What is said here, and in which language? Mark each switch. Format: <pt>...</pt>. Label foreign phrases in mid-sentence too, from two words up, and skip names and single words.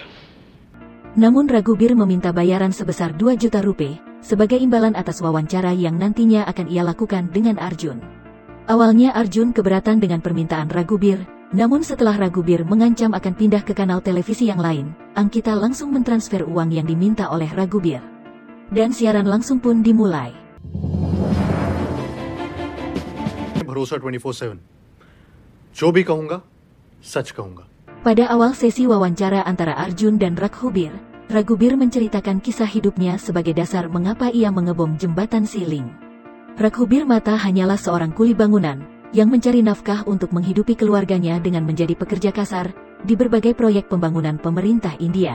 <id>Namun Raghubir meminta bayaran sebesar 2 juta rupiah sebagai imbalan atas wawancara yang nantinya akan ia lakukan dengan Arjun. Awalnya Arjun keberatan dengan permintaan Raghubir, namun setelah Raghubir mengancam akan pindah ke kanal televisi yang lain, Ankita langsung mentransfer uang yang diminta oleh Raghubir. Dan siaran langsung pun dimulai.</id> <hi>भरोसा 24/7. जो भी कहूंगा, सच कहूंगा.</hi> <id>Pada awal sesi wawancara antara Arjun dan Raghubir, Raghubir menceritakan kisah hidupnya sebagai dasar mengapa ia mengebom jembatan Siling. Raghubir Mata hanyalah seorang kuli bangunan yang mencari nafkah untuk menghidupi keluarganya dengan menjadi pekerja kasar di berbagai proyek pembangunan pemerintah India.</id>